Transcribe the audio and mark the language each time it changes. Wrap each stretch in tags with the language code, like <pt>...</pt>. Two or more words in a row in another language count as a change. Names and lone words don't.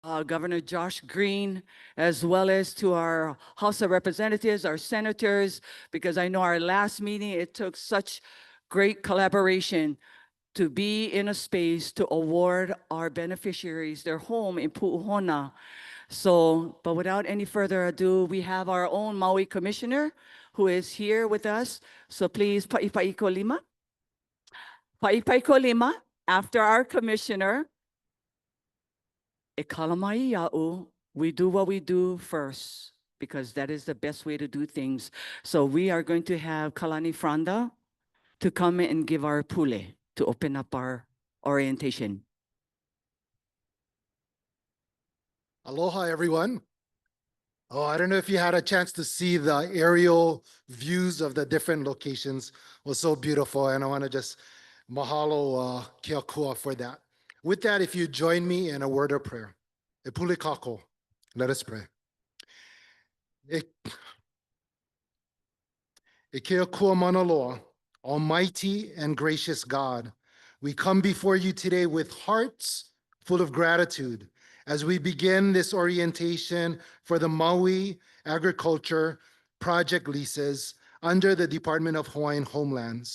<en>Governor Josh Green, as well as to our House of Representatives, our senators, because I know our last meeting, it took such great collaboration to be in a space to award our beneficiaries their home in Pu'uhona. So, but without any further ado, we have our own Maui Commissioner who is here with us. So please,</en> <haw>Pa'ipaiko Lima. Pa'ipaiko Lima,</haw> <en>after our Commissioner,</en> <haw>E kalamai ia'u,</haw> <en>we do what we do first, because that is the best way to do things. So we are going to have Kalani Franda to come and give our pule, to open up our orientation. Aloha, everyone. Oh, I don't know if you had a chance to see the aerial views of the different locations. It was so beautiful, and I want to just</en> <haw>mahalo Kia Kua</haw> <en>for that. With that, if you join me in a word of prayer.</en> <haw>E pule kako.</haw> <en>Let us pray.</en> <haw>E Kia Kua mana loa,</haw> <en>Almighty and gracious God, we come before you today with hearts full of gratitude as we begin this orientation for the Maui Agriculture Project Leases under the Department of Hawaiian Homelands.</en>